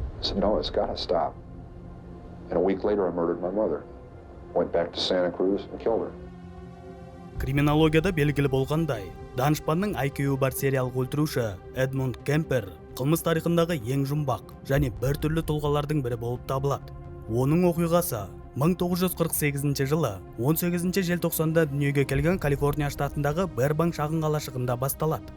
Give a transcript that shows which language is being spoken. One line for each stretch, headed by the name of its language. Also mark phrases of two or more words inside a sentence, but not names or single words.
English: said, no, it's got to stop. And a week later, I murdered my mother. Went back to Santa Cruz and killed her.
Kazakh: Криминологияда белгілі болғандай, данышпанның IQ бар сериялық өлтіруші Эдмунд Кемпер қылмыс тарихындағы ең жұмбақ және біртүрлі тұлғалардың бірі болып табылады. Оның оқиғасы 1948 жылы 18 желтоқсанда дүниеге келген Калифорния штатындағы Бербанк шағын қалашығында басталады.